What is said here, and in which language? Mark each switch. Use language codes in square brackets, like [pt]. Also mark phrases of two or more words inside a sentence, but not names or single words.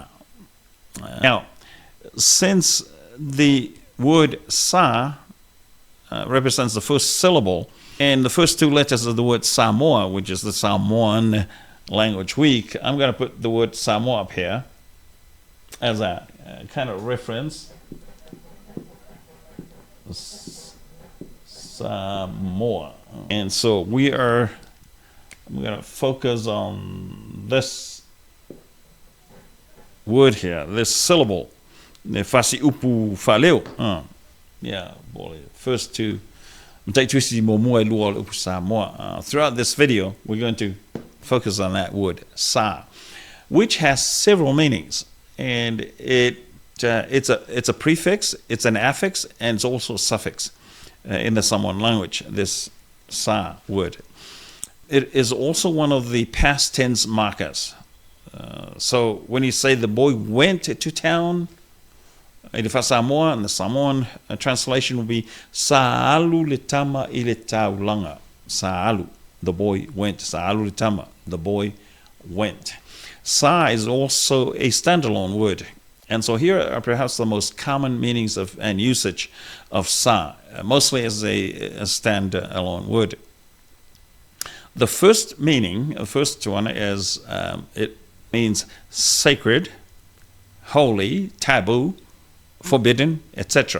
[en] Now, since the word sa represents the first syllable and the first two letters of the word Samoa, which is the Samoan Language Week, I'm going to put the word Samoa up here as a kind of reference. Samoa. And so we're going to focus on this word here, this syllable. [sm] Fasi upu faleo. [en] Yeah, first two. Throughout this video, we're going to focus on that word sa, which has several meanings, and it's a prefix, it's an affix, and it's also a suffix in the Samoan language. This sa word. It is also one of the past tense markers. So when you say the boy went to town, Samoa, and the Samoan translation will be [sm] Sa'alu le tama I le taulanga. Sa'alu, [en] the boy went. [sm] Sa'alu le tama, [en] the boy went. Sa is also a standalone word. And so here are perhaps the most common meanings of and usage of sa, mostly as a standalone word. The first meaning, the first one is it means sacred, holy, taboo, forbidden, etc.